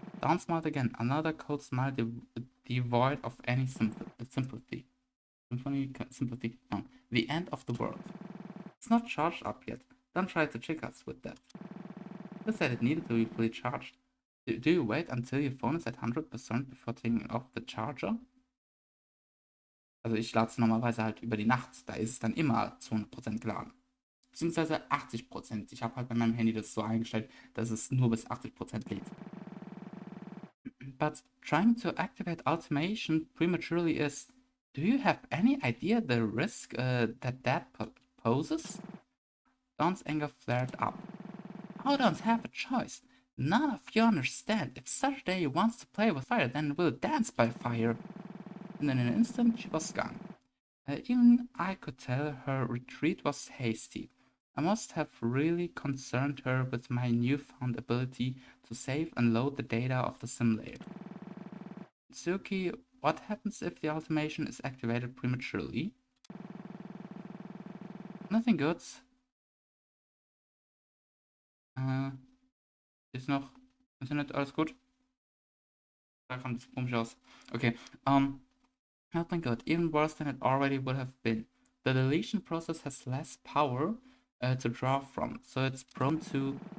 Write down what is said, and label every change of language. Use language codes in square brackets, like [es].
[en] Dawn smiled again, another cold smile devoid of any sympathy. Sympathy? No. The end of the world. It's not charged up yet. Don't try to trick us with that. You said it needed to be fully charged. Do you wait until your phone is at 100% before taking off the charger? [de] Also ich lade es normalerweise halt über die Nacht. Da ist es dann immer zu 100% geladen. Beziehungsweise 80%. Ich habe halt bei meinem Handy das so eingestellt, dass es nur bis 80% lädt. [en] But trying to activate automation prematurely is... Do you have any idea the risk that poses? Dawn's anger flared up. I don't have a choice. None of you understand. If Saturday wants to play with fire, then we'll dance by fire. And in an instant, she was gone. Even I could tell her retreat was hasty. I must have really concerned her with my newfound ability to save and load the data of the simulator. Tsuki, what happens if the automation is activated prematurely? Nothing good. [de] Ist noch Internet alles gut? Da kommt es komisch aus. [en] Okay, nothing good. Even worse than it already would have been. The deletion process has less power to draw from, so it's prone to...